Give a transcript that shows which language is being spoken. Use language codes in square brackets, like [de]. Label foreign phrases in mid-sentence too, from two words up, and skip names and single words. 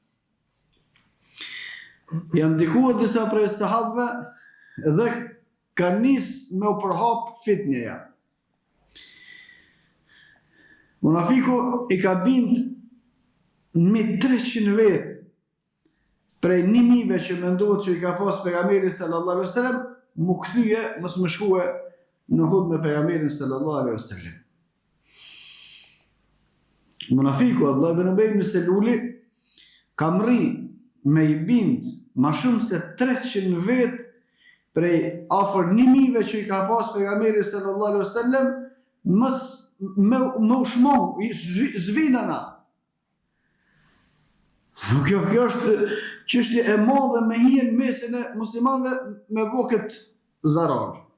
[sq] Janë ndikuat disa prej sahabëve dhe ka nisë me u përhap fitnjeja. Munafiku i ka bind mi 300 vetë prej 1000 që mendohet që i ka pas pejgamberi [ar] صلى الله عليه وسلم, [sq] mu kthye, mos më shkue në Uhud me pejgamberin [ar] صلى الله عليه وسلم. [sq] Munafiku Abdullah ibn Ubay ibn Seluli ka mri me i bind ma shumë se 300 vetë prej afër 1000 që i ka pas pejgamberi [ar] صلى الله عليه وسلم, [sq] më ushmon, zvinana. Kjo është çështje e madhe me hien mesin e muslimanëve me bo këtë zarar.